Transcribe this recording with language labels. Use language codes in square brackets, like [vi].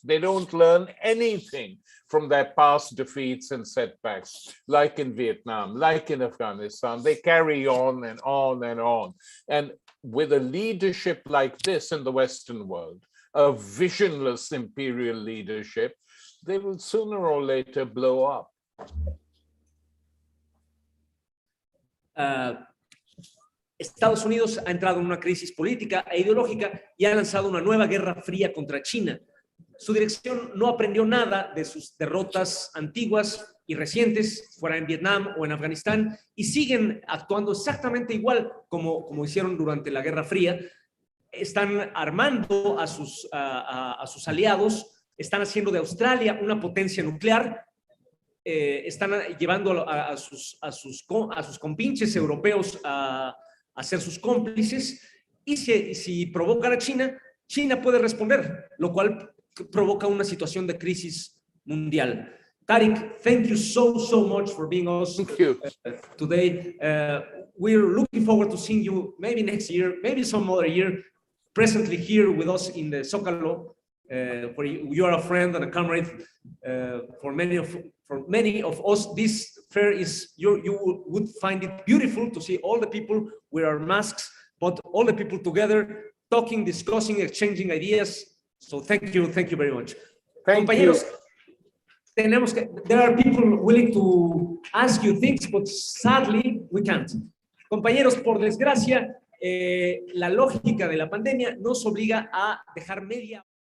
[en] They don't learn anything from their past defeats and setbacks, like in Vietnam, like in Afghanistan. They carry on and on and on. And with a leadership like this in the Western world, a visionless imperial leadership, they will sooner or later blow up. [es] Estados Unidos ha entrado en una crisis política e ideológica y ha lanzado una nueva guerra fría contra China. Su dirección no aprendió nada de sus derrotas antiguas y recientes, fuera en Vietnam o en Afganistán, y siguen actuando exactamente igual como hicieron durante la Guerra Fría. Están armando a sus aliados, están haciendo de Australia una potencia nuclear, están llevando a sus compinches europeos a ser sus cómplices, y si provocan a China, China puede responder, lo cual provoca una situación de crisis mundial. [en] Tariq, thank you so much for being us today. We're looking forward to seeing you maybe next year, maybe some other year, presently here with us in the Zócalo, where you are a friend and a comrade. For many of us, this fair is, you would find it beautiful to see all the people with our masks, but all the people together, talking, discussing, exchanging ideas. So thank you very much. Compañeros, there are people willing to ask you things, but sadly we can't. [es] Compañeros, por desgracia, la lógica de la pandemia nos obliga a dejar media